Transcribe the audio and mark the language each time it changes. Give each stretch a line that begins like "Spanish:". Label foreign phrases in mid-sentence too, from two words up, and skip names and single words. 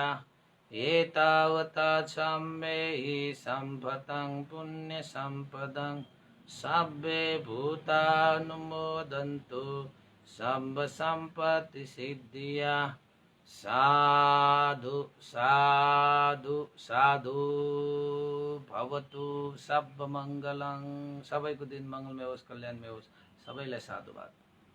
Pali: एतावता चाम्बेहि सम्पतं पुण्यसम्पदं सब्बे भूतानुमोदन्तु सम्ब सम्पत्तिसिद्धिया। साधु साधु साधु भवतु सब मङ्गलं।
Nepali: सबैको दिन मङ्गलमय होस्, कल्याणमय होस्। सबैलाई साधुवाद।